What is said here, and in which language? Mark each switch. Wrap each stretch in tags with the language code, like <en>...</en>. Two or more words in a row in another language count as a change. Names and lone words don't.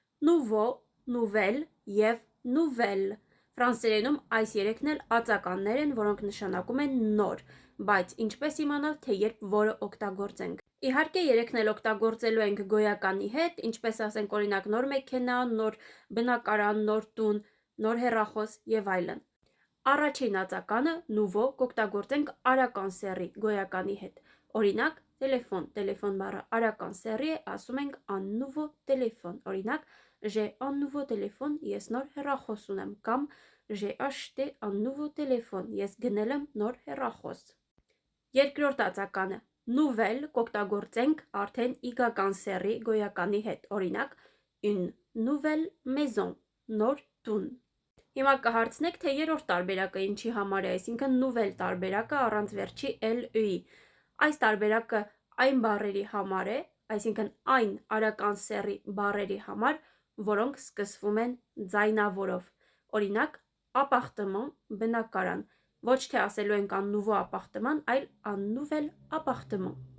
<fr>nouveau, nouvelle</fr> <hy>և nouvelle։ Ֆրանսերենում այս երեքն էլ ածականներ են, որոնք նշանակում են նոր, բայց ինչպես իմանալ, թե երբ որը օգտագործենք։ Իհարկե, երեքն էլ օգտագործելու ենք գոյականի հետ, ինչպես ասենք օրինակ նոր մեքենա, նոր բնակարան, նոր տուն, նոր հեռախոս եւ այլն։ Առաջին ածականը nouveau կօգտագործենք արական սեռի գոյականի հետ։ Օրինակ, տելեֆոն, տելեֆոն բառը արական սեռի է, ասում ենք</hy> <fr>un nouveau téléphone։ Օրինակ, j'ai un nouveau téléphone,</fr> <hy>ես նոր հեռախոս ունեմ, կամ</hy> <fr>j'ai acheté un nouveau téléphone,</fr> <hy>ես գնել եմ նոր հեռախոս։ Երկրորդ ածականը nouvelle կօգտագործենք արդեն իգական սեռի գոյականի հետ։ Օրինակ,</hy> <fr>une nouvelle maison,</fr> <hy>նոր տուն։ Հիմա կհարցնեք, թե երրորդ տարբերակը ինչի համար է, այսինքն nouvelle տարբերակը առանց վերջի ել-ի։ Այս տարբերակը այն բառերի համար է, այսինքն այն արական սեռի բառերի համար, որոնք սկսվում են ձայնավորով։ Օրինակ, appartement, բնակարան։ Ոչ թե ասելու ենք</hy> <fr>un nouveau appartement,</fr> <hy>այլ</hy> <fr>un nouvel appartement։</fr>